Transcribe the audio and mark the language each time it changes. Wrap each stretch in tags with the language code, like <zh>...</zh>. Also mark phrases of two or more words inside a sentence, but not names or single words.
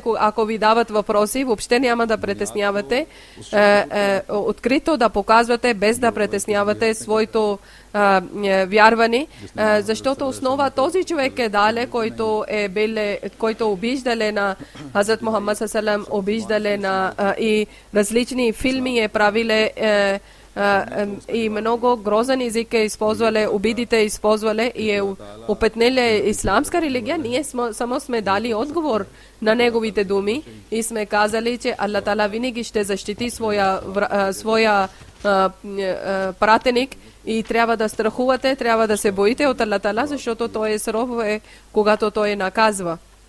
<bg>ако ви дават въпроси, въобще няма да притеснявате, открито да показвате, без да притеснявате своето вярване, защото основа този човек е дале, който обиждале на Хазрат Мухаммад</bg> <ar>صلى الله عليه وسلم,</ar> <bg>обиждале на и различни филми е правиле и много грозен език е използвали, обидите използвали и е опетнили исламска религия. Ние само сме дали отговор на неговите думи и сме казали, че Аллах Тала винаги ще защити своя пратеник и трябва да страхувате, трябва да се боите от Аллах Тала, защото той е суров, когато той наказва.</bg>